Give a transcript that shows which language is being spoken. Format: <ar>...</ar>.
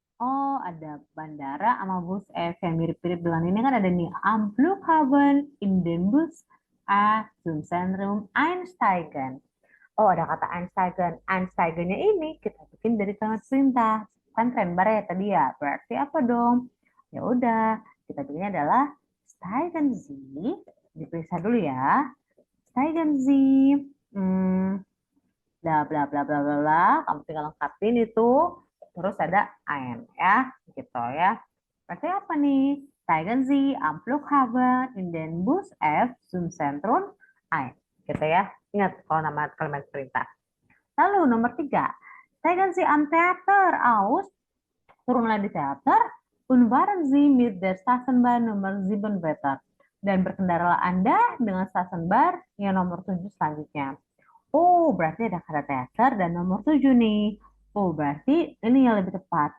<id>Oh, ada bandara sama bus F yang mirip-mirip dengan ini kan ada nih.</id> <de>Am Flughafen in den Bus A zum Zentrum einsteigen.</de> <id>Oh, ada kata einsteigen. Einsteigennya ini kita bikin dari kalimat perintah. Kan trembar ya tadi ya. Berarti apa dong? Ya udah, kita bikinnya adalah</id> <de>steigen Sie.</de> <id>Diperiksa dulu ya.</id> <de>Steigen Sie.</de> <id>Bla bla bla bla bla bla. Kamu tinggal lengkapin itu. Terus ada ein ya, gitu ya. Berarti apa nih?</id> <de>Steigen Sie am Flughafen in den Bus F zum Zentrum ein. Gitu ya.</de> <id>Ingat kalau nama kalimat perintah. Lalu nomor 3.</id> <de>Steigen Sie am Theater aus.</de> <id>Turunlah di teater.</id> <de>Und fahren Sie mit der Straßenbahn nomor 7 weiter.</de> <id>Dan berkendaralah Anda dengan stasiun bar yang nomor 7 selanjutnya. Oh, berarti ada kata teater dan nomor 7 nih. Oh, berarti ini yang lebih tepat.</id>